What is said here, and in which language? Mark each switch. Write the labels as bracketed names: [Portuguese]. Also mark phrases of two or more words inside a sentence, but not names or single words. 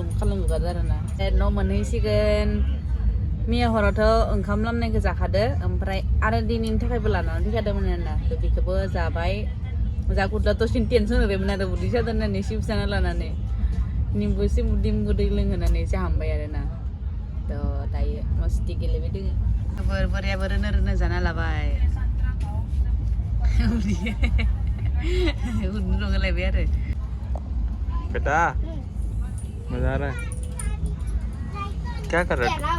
[Bodo] खालामजोबखादो आरोना न' मोनहैसिगोन मैया हरावथ' ओंखाम लामनायखौ जाखादो ओमफ्राय आरो दिनैनि थाखायबो लानानै फैखादोंमोन आरोना बेखौबो जाबाय जागुदला दसेनो टेनसन होबायमोन आरो उदै सादों होननानै सिप्स जाना लानानै निम्बु दै लोंहोनानै जाहांबाय आरोना थ' दायो मस्ति गेलेबाय दोङो बोरायाबो रोनो जाना लाबाय उन्दुनो होलायबाय आरो [Hindi] बेटा मजा आ रहा है क्या कर रहा है